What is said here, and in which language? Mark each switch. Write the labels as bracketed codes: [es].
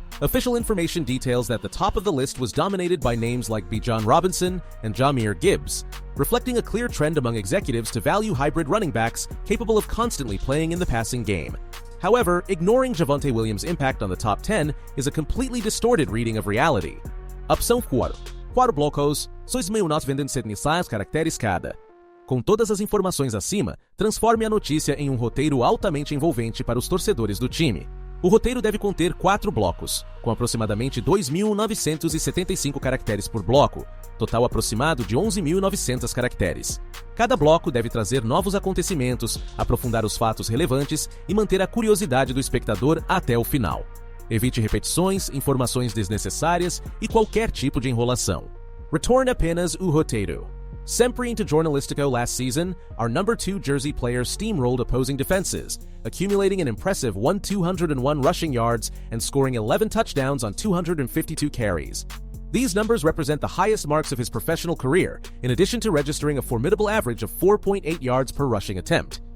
[en] Official information details that the top of the list was dominated by names like Bijan Robinson and Jahmyr Gibbs, reflecting a clear trend among executives to value hybrid running backs capable of constantly playing in the passing game. However, ignoring Javonte Williams' impact on the top 10 is a completely distorted reading of reality. [pt] Opção 4. 4 blocos, 2.976 caracteres cada. Com todas as informações acima, transforme a notícia em um roteiro altamente envolvente para os torcedores do time. O roteiro deve conter 4 blocos, com aproximadamente 2.975 caracteres por bloco, total aproximado de 11.900 caracteres. Cada bloco deve trazer novos acontecimentos, aprofundar os fatos relevantes e manter a curiosidade do espectador até o final. Evite repetições, informações desnecessárias e qualquer tipo de enrolação. Retorne apenas o roteiro. Sempre into Jornalístico [en] last season, our number 2 jersey player steamrolled opposing defenses, accumulating an impressive 1,201 rushing yards and scoring 11 touchdowns on 252 carries. These numbers represent the highest marks of his professional career, in addition to registering a formidable average of 4.8 yards per rushing attempt.